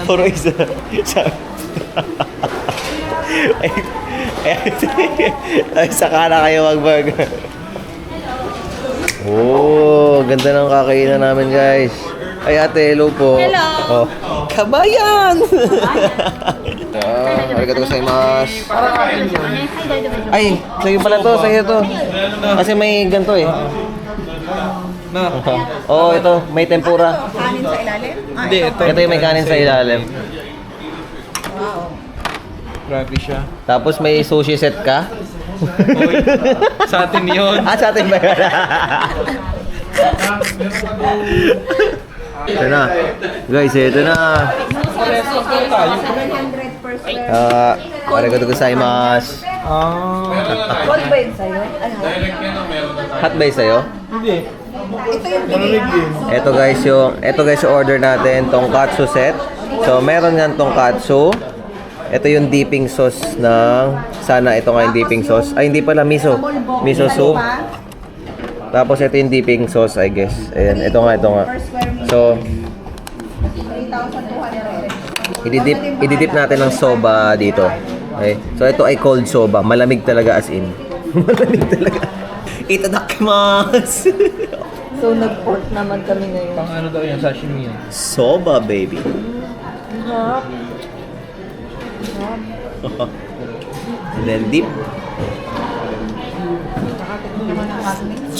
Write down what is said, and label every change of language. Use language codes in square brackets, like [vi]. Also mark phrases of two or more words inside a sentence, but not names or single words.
[tl] Puro isa. Ay, Sakana kayo mag-burger. Oh, ganda ng kakainan namin guys. Ay ate, hello po. Hello. Oh. Kabayan! [ja] Arigatou gozaimasu. [tl] Ay, sa'yo pala to, sa'yo to. Kasi may ganito eh. Na. Oo, ito, may tempura. Kanin sa ilalim? Hindi, ito. Ito yung may kanin sa ilalim. Grabe siya. Tapos may sushi set ka. Oy, sa atin yun. Sa atin ba yun? Ito na. Guys, ito na. 700%. [ja] Arigatou gozaimasu. [tl] Cold ba yun sa'yo? Ano? Hot ba yung sa'yo? Hindi. Ito yung Malamig din. Ito guys yung order natin, tonkatsu set. So meron nga tonkatsu. Ito yung [en] dipping sauce [tl] ng sana ito nga yung [en] dipping sauce. [tl] Ay hindi pala miso. Miso soup. Tapos ito yung [en] dipping sauce, I guess. [tl] Ayan, ito nga. So 3,200. ididip natin ng soba dito. Okay. So ito ay cold soba, malamig talaga [en] as in. [tl] Malamig talaga. [ja] Itadakimasu. [tl] So, nag-port naman kami ngayon. Pang ano daw yan, sashimi yan. Soba, baby. Harap. [en] And then dip. [tl] Nakatikmo naman ang classmates.